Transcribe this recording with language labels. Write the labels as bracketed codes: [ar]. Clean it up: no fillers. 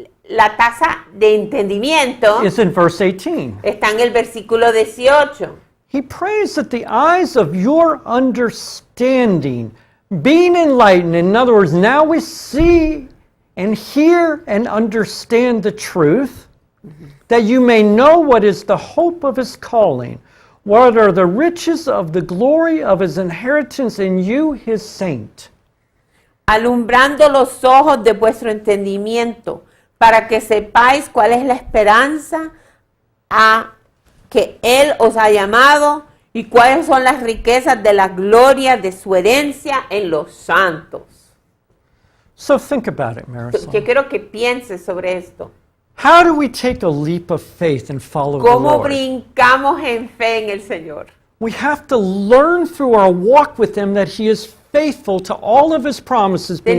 [es] La taza de entendimiento [en] is in verse 18. [es] está en el versículo 18. [en] He prays that the eyes of your understanding being enlightened. In other words, now we see and hear and understand the truth, that you may know what is the hope of his calling, what are the riches of the glory of his inheritance in you, his saint. [es] Alumbrando los ojos de vuestro entendimiento, para que sepáis cuál es la esperanza a que Él os ha llamado y cuáles son las riquezas de la gloria de su herencia en los santos. [en] So think about it, Marisol. [es] Yo quiero que pienses sobre esto. [en] How do we take a leap of faith and follow the [es] ¿Cómo [en] Lord? [es] brincamos en fe en el Señor? [en] We have to learn through our walk with him that he is faithful to all of his promises being